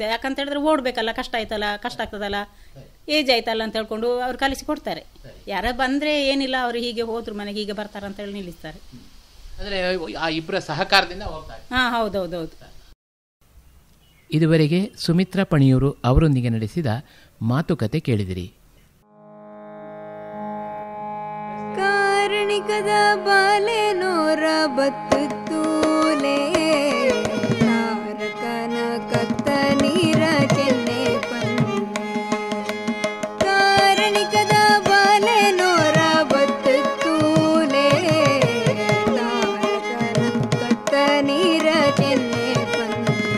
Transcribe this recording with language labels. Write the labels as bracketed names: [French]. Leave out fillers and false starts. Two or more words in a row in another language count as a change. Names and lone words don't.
[Kannada] ಯಾಕಂತ ಹೇಳಿದ್ರೆ ಓಡಬೇಕಲ್ಲ, ಕಷ್ಟ ಆಗ್ತದಲ್ಲ, ಏಜ್ ಆಯ್ತಲ್ಲ ಅಂತ ಹೇಳ್ಕೊಂಡು ಅವ್ರು ಕಲಿಸಿ ಕೊಡ್ತಾರೆ. ಯಾರ ಬಂದರೆ ಏನಿಲ್ಲ, ಅವರು ಹೀಗೆ ಹೋದ್ರು ಮನೆಗೆ ಹೀಗೆ ಬರ್ತಾರೆ ಅಂತೇಳಿ ನಿಲ್ಲಿಸ್ತಾರೆ. ಅಂದರೆ ಆ ಇಬ್ಬರ ಸಹಕಾರದಿಂದ ಹೋಗ್ತಾರೆ. ಹಾಂ, ಹೌದೌದೌದು. ಇದುವರೆಗೆ ಸುಮಿತ್ರಾ ಪಣಿಯೂರು ಅವರೊಂದಿಗೆ ನಡೆಸಿದ ಮಾತುಕತೆ ಕೇಳಿದಿರಿ. [Tulu] ಕಾರಣಿಕದ ಬಾಲೆ ನೋರ ಬತ್ತೂಲೆ ತಾರಕನ ಕತ್ತ ನೀರ ಚೆನ್ನೆ ಪನ್ನೆ. ಕಾರಣಿಕದ ಬಾಲೆ ನೋರ ಬತ್ತೂಲೆ ತಾರಕನ ಕತ್ತ ನೀರ ಚೆನ್ನೆ ಪನ್ನೆ.